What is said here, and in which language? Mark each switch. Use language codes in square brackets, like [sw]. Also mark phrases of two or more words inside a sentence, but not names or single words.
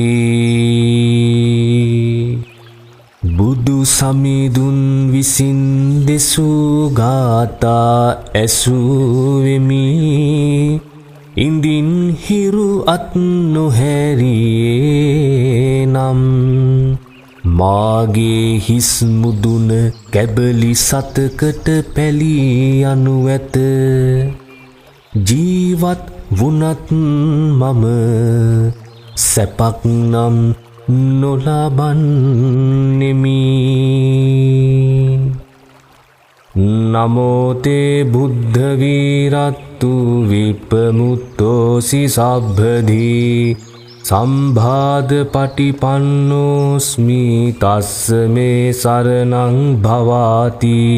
[si] බුදු සමිඳුන් විසින් දෙසූ ගාථා ඇසුවෙමි ඉන්දින් හිරු අත් නොහැරියේ නම් මාගේ හිස් මුදුන කැබලි සතකට පැලී යනු ඇත. ජීවත් වුණත් මම සැපක් නම් නොලබන්නෙමි. [pi] නමෝ තේ බුද්ධ වීරත්තු විප්පමුත්තෝසි සබ්බදී සම්භාද පටිපන්නෝස්මි තස්ස මේ සරණං භවාති.